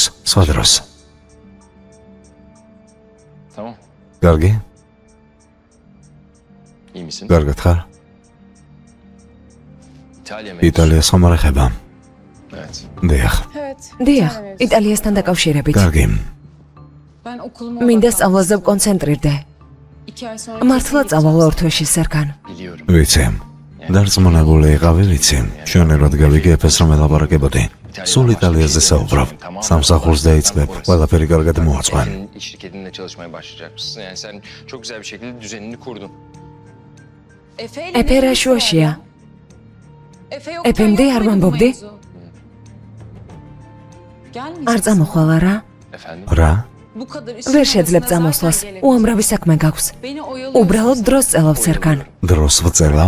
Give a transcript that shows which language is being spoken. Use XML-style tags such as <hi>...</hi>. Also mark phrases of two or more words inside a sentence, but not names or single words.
<ka>სხვა დროს. კარგი? კარგად ხარ? იტალიას ხომ არ ეხება? დიახ. დიახ, იტალიასთან დაკავშირებით. კარგი.</ka> <tr>Ben okulumu</tr> <ka>მინდა სწავლაზე ვკონცენტრირდე.</ka> <tr>2 ay sonra</tr> <ka>მართლა წავალ ორ თვეში სერგან.</ka> <tr>Biliyorum.</tr> <ka>ვიცი. დარწმუნებული იყავი, ვიცი. ჩვენ ერთად გავიგებთ რომ ელაპარაკებოდი. სულ იტალიაზე საუბრობ. სამსახურს დაიწყებ, ყველაფერი კარგად მოაწყენ.</ka> <tr>Senin iş şirketinde çalışmaya başlayacakmışsın. Yani sen çok güzel bir şekilde düzenini kurdun.</tr> <ka>Efe რა შუაშია? Efemde არ ვამბობდი? არ წამოხვალ არა?</ka> <tr>Efendim?</tr> <ka>რა? ვერ შეძლებ წამოსვლას. უამრავი საქმე გაქვს. უბრალოდ დროს წელავ სერგან. დროს ვწელავ?</ka>